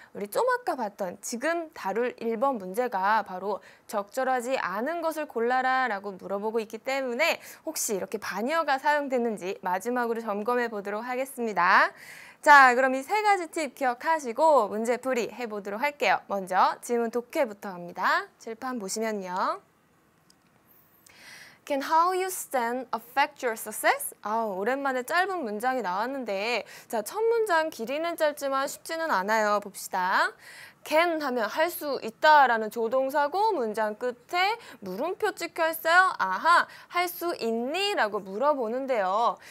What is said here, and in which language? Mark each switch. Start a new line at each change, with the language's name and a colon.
Korean: 우리 좀 아까 봤던 지금 다룰 1번 문제가 바로 적절하지 않은 것을 골라라 라고 물어보고 있기 때문에 혹시 이렇게 반의어가 사용됐는지 마지막으로 점검해 보도록 하겠습니다. 자, 그럼 이 3가지 팁 기억하시고 문제풀이 해보도록 할게요. 먼저 지문 독해부터 합니다. 칠판 보시면요.
English: Can how you stand affect your success?
Korean: 오랜만에 짧은 문장이 나왔는데 자, 첫 문장 길이는 짧지만 쉽지는 않아요. 봅시다. can 하면 할 수 있다라는 조동사고 문장 끝에 물음표 찍혀 있어요. 아하, 할 수 있니? 라고 물어보는데요.